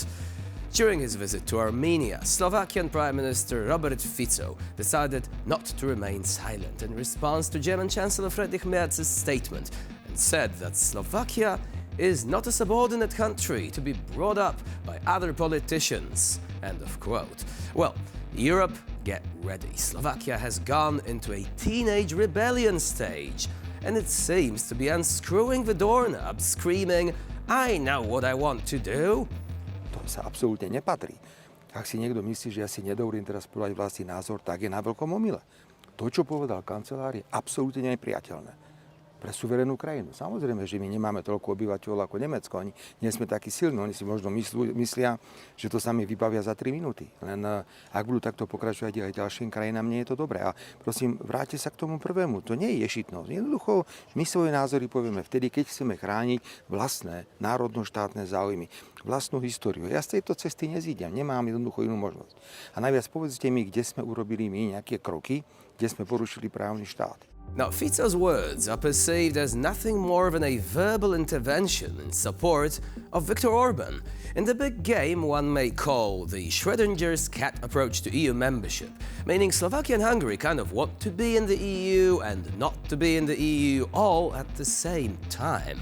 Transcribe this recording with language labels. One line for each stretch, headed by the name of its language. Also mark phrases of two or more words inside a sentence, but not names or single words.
English: During his visit to Armenia, Slovakian Prime Minister Robert Fico decided not to remain silent in response to German Chancellor Friedrich Merz's statement and said that Slovakia is not a subordinate country to be brought up by other politicians. End of quote. Well, Europe, get ready. Slovakia has gone into a teenage rebellion stage, and it seems to be unscrewing the doorknob, screaming, "I know what I want to do."
Slovak: To sa absolútne nepatrí. Ak si niekto myslí, že ja si nedovolím teraz povedať vlastný názor, tak je na veľkom omyle. To, čo povedal kancelár, je absolútne nepriateľné pre suverénnu krajinu. Samozrejme, že my nemáme toľko obyvateľov ako Nemecko. Oni nie sme takí silní. Oni si možno myslia, že to sami vybavia za 3 minúty. Len ak budú takto pokračovať aj ďalším krajinám, nie je to dobré. A prosím, vráťte sa k tomu prvému. To nie je ješitnosť. Jednoducho, my svoje názory povieme vtedy, keď chceme chrániť vlastné národno-štátne záujmy, vlastnú históriu. Ja z tejto cesty nezídem. Nemám jednoducho inú možnosť. A najviac povedzte mi, kde sme urobili my nejaké kroky, kde sme porušili právny štát.
English: Now, Fico's words are perceived as nothing more than a verbal intervention in support of Viktor Orban in the big game one may call the Schrödinger's cat approach to EU membership, meaning Slovakia and Hungary kind of want to be in the EU and not to be in the EU all at the same time.